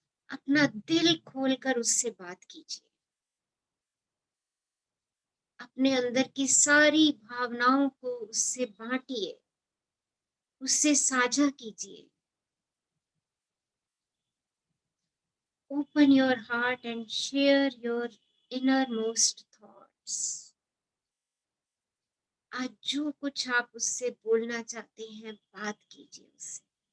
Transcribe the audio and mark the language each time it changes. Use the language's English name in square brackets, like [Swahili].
[Hindi] अपना दिल खोलकर उससे बात कीजिए। अपने अंदर की सारी भावनाओं को उससे बांटिए, उससे साझा कीजिए। [English] Open your heart and share your innermost thoughts. [Hindi] आज जो कुछ आप उससे बोलना चाहते हैं, बात कीजिए उससे।